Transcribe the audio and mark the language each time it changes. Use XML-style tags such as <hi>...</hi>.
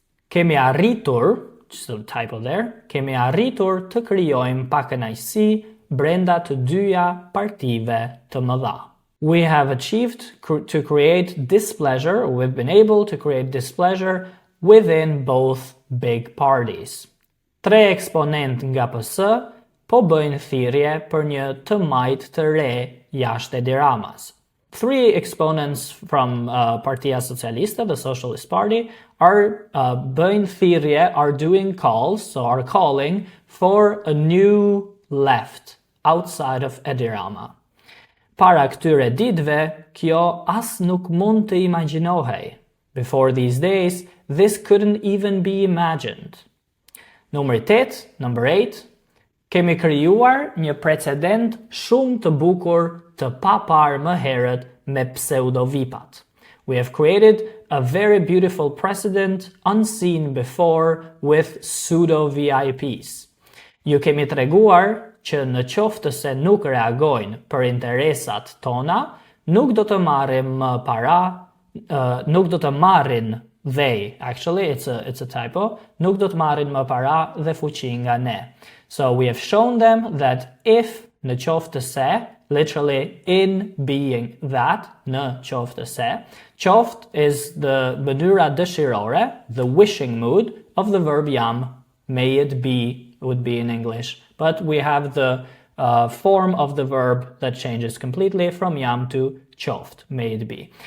<sq>Kemi arritur,</sq> <en>just a typo there,</en> <sq>kemi arritur të krijojmë pakënaqësi brenda të dyja partive të mëdha.</sq> <en>We have achieved to create displeasure, or we've been able to create displeasure within both big parties.</en> <sq>3 eksponent nga PS po bëjnë thirrje për një të majt të re jashtë Edi Ramas.</sq> <en>3 exponents from Partia Socialista, the Socialist Party, are</en> <sq>bëjnë thirrje,</sq> <en>are doing calls, so are calling for a new left outside of Edi Rama.</en> <sq>Para këtyre ditëve, kjo as nuk mund të imagjinohej.</sq> <en>Before these days, this couldn't even be imagined. Number 8,</en> <sq>kemi krijuar një precedent shumë të bukur të papar më herët me pseudovipat.</sq> <en>We have created a very beautiful precedent unseen before with pseudo VIPs.</en> <sq>Ju kemi treguar që në qoftë se nuk reagojnë për interesat tona, nuk do të marrim para, nuk do të marrin</sq> <en>actually it's a typo,</en> <sq>nuk do të marrin më para dhe fuqi nga ne.</sq> <en>So we have shown them that if</en> <sq>në qoftë se,</sq> <en>literally in being that, në qoftë se, qoft is the</en> <sq>mënyra dëshirore,</sq> <en>the wishing mood of the verb jam, may it be, would be in English, but we have the form of the verb that changes completely from jam to qoft, may it be.</en>